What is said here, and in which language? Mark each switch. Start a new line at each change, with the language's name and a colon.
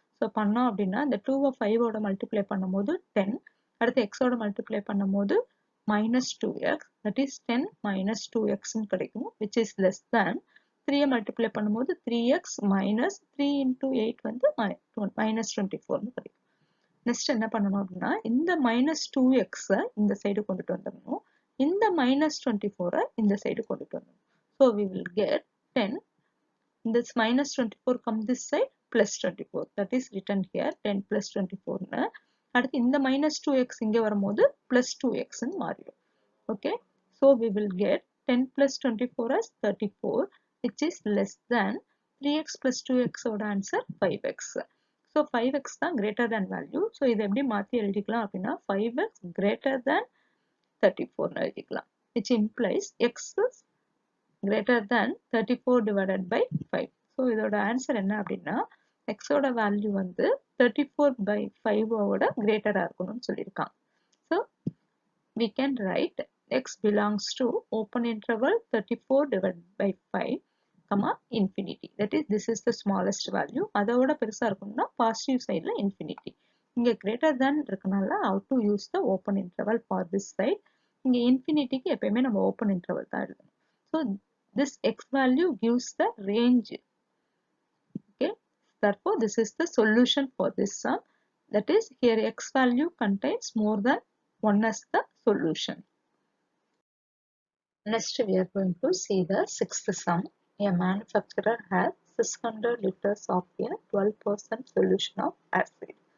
Tamil: So பண்ணோம் அப்படின்னா இந்த 2 5 ஓட multiply பண்ணும்போது 10, அடுத்து x ஓட multiply பண்ணும்போது minus 2x, that is 10 minus 2x கிடைக்கும்,
English: which is less than
Tamil: 3 multiply பண்ணும்போது 3x minus 3 into 8 வந்து minus 24 கிடைக்கும். Next என்ன பண்ணணும் அப்படின்னா இந்த minus 2x இந்த சைடு கொண்டுட்டு வந்துடணும், இந்த minus 24 இந்த சைடு கொண்டுட்டு வந்துடணும்.
English: So we will get 10, this minus 24 come this side plus 24, that is written here 10 plus 24 னு.
Tamil: அடுத்து இந்த minus 2x இங்க வரும்போது plus 2x னு மாறிடும்.
English: Okay, so we will get 10 plus 24 as 34, which is less than 3x plus 2x oda answer 5x.
Tamil: So 5x தான் greater than value. So இதை எப்படி மாத்தி எழுதிக்கலாம் அப்படின்னா 5x greater than 34 னு எழுதிக்கலாம்,
English: which implies x is greater than 34 divided by 5.
Tamil: So இதோட answer என்ன அப்படின்னா x ஓட value வந்து 34 by 5 ஓட greater இருக்கணும்னு சொல்லியிருக்காங்க.
English: So we can write x belongs to open interval 34 divided by 5 comma infinity, that is this is the smallest value.
Tamil: அதோட பெருசா இருக்கணும்னா positive sideல infinity. இங்க greater than இருக்கனால
English: how to use the open interval for this side.
Tamil: இங்க infinityக்கு எப்பயுமே நம்ம open interval தான் எழுதணும்.
English: So this x value gives the range. Okay, therefore this is the solution for this sum, that is here x value contains more than 1 as the solution. Next we are going to see the sixth sum. A manufacturer has 600 liters of a 12% solution of acid.